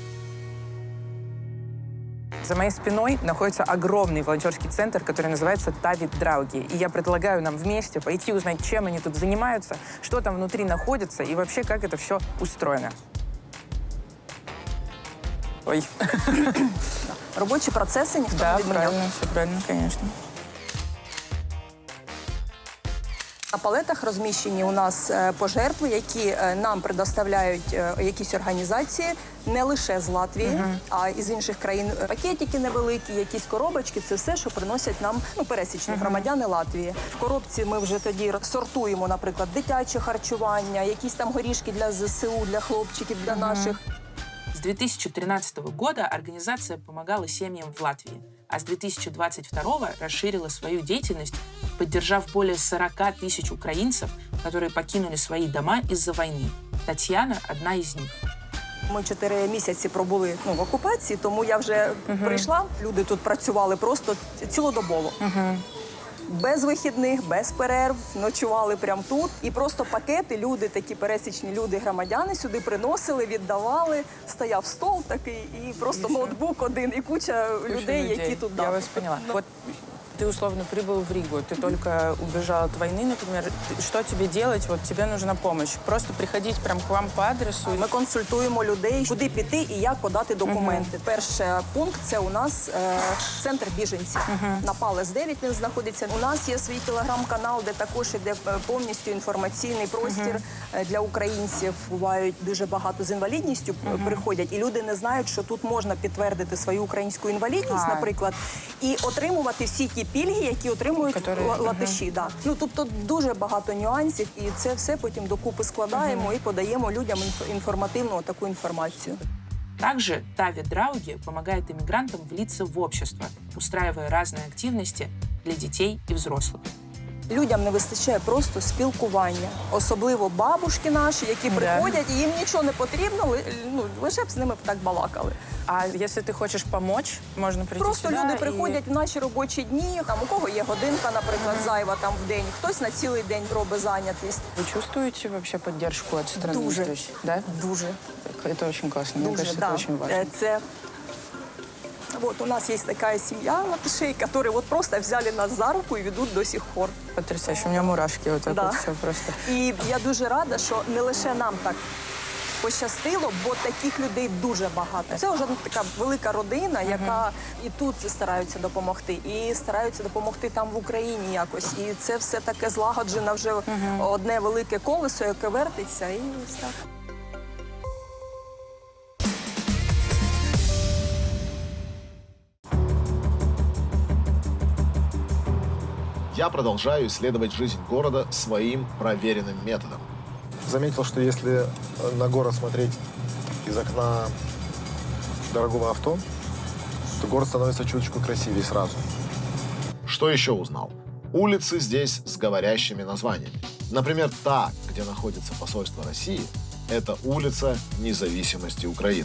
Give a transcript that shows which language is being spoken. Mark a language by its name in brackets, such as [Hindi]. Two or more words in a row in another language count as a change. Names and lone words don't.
[Russian] За моей спиной находится огромный волонтерский центр, который называется Тави Драуги. И я предлагаю нам вместе пойти узнать, чем они тут занимаются, что там внутри находится и вообще, как это все устроено. Ой. Рабочие процессы никто Да, [Ukrainian] не відміняв. [Russian] правильно, все правильно, конечно. [Ukrainian] На палетах розміщені у нас пожертви, які нам предоставляють якісь організації, не лише з Латвії, а й з інших країн. Пакетики невеликі, якісь коробочки – це все, що приносять нам пересічні громадяни Латвії. В коробці ми вже тоді сортуємо, наприклад, дитяче харчування, якісь там горішки для ЗСУ, для хлопчиків, для наших. [Russian] С 2013 года организация помогала семьям в Латвии, а с 2022 расширила свою деятельность, поддержав более 40 тысяч украинцев, которые покинули свои дома из-за войны. Татьяна – одна из них. [Ukrainian] Ми 4 місяці пробули в окупації, тому я вже прийшла. Люди тут працювали просто цілодобово. Без вихідних, без перерв, ночували прямо тут. І просто пакети люди, такі пересічні люди, громадяни сюди приносили, віддавали. Стояв стол такий і просто ноутбук один, і куча людей, які тут [Russian] Я вас поняла. Вот ты условно прибыл в Ригу, ты только убежал от войны, например. Что тебе делать? Вот тебе нужна помощь. Просто приходить прям к вам по адресу. [Ukrainian] Ми консультуємо людей, куди піти і як подати документи. Перший пункт – це у нас центр біженців. На Палес 9 він знаходиться. У нас є свій телеграм-канал, де також іде повністю інформаційний простір для українців. Бувають дуже багато з інвалідністю приходять, і люди не знають, що тут можна підтвердити свою українську інвалідність, наприклад, і отримувати всі ті пільги, які отримують латиші. [Russian] Да. [Ukrainian] Ну, тобто дуже багато нюансів, і це все потім докупи складаємо і подаємо людям інформативну таку інформацію. [Russian] Также Тави Драуги помогает иммигрантам влиться в общество, устраивая разные активности для детей и взрослых. [Ukrainian] Людям не вистачає просто спілкування. Особливо бабушки наші, які приходять, і їм нічого не потрібно, лише б з ними так балакали. [Russian] А если ты хочешь помочь, можно прийти Просто сюда [Ukrainian] люди приходять в наші робочі дні, там у кого є годинка, наприклад, зайва там в день, хтось на цілий день робить зайнятість. [Russian] Вы чувствуете вообще поддержку от страны? [Ukrainian] Дуже. [Russian] То есть, да? [Ukrainian] Дуже. [Russian] Это очень классно. Мне [Ukrainian] Дуже, [Russian] кажется, да. это очень важно. [Ukrainian] Це... [Russian] Вот у нас есть такая семья латышей, которые вот просто взяли нас за руку и ведут до сих пор. Потрясающе. У меня мурашки вот так Да. вот все просто. [Ukrainian] І я дуже рада, що не лише нам так пощастило, бо таких людей дуже багато. Це вже така велика родина, яка і тут стараються допомогти, і стараються допомогти там в Україні якось. І це все таке злагоджено вже одне велике колесо, яке вертиться, і ось так. [Russian] Я продолжаю исследовать жизнь города своим проверенным методом. Заметил, что если на город смотреть из окна дорогого авто, то город становится чуточку красивее сразу. Что еще узнал? Улицы здесь с говорящими названиями. Например, та, где находится посольство России, это улица независимости Украины.